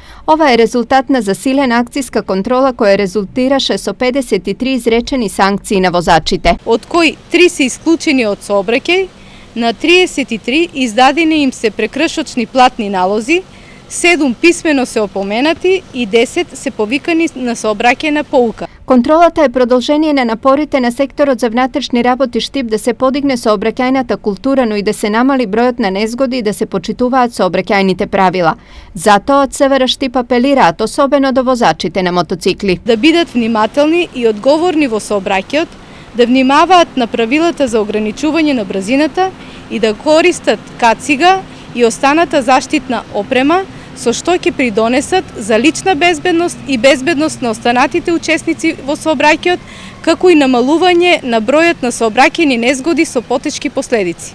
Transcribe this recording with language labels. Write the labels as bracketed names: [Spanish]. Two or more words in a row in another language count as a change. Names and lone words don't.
[Macedonian] Ova je rezultatna zasilena akcijska kontrola koja rezultiraše so 53 izrečeni sankciji na vozačite. Od koji 3 se isključeni od saobraćaj, na 33 izdadeni im se prekršočni platni nalozi, 7 pismeno se opomenati i 10 se povikani na saobraćajna pouka. Kontrolata je продолжение напорите на секторот за внатрешни работи Штип да се подигне сообраќајната култура, но и да се намали бројот на незгоди и да се почитуваат сообраќајните правила. Затоа од Севера Штип апелираат особено до возачите на мотоцикли. Да бидат внимателни и одговорни во сообраќајот, да внимаваат на правилата за ограничување на брзината и да користат кацига и останата заштитна опрема, со што ќе придонесат за лична безбедност и безбедност на останатите учесници во сообраќајот, како и намалување на бројот на сообраќајни незгоди со потешки последици.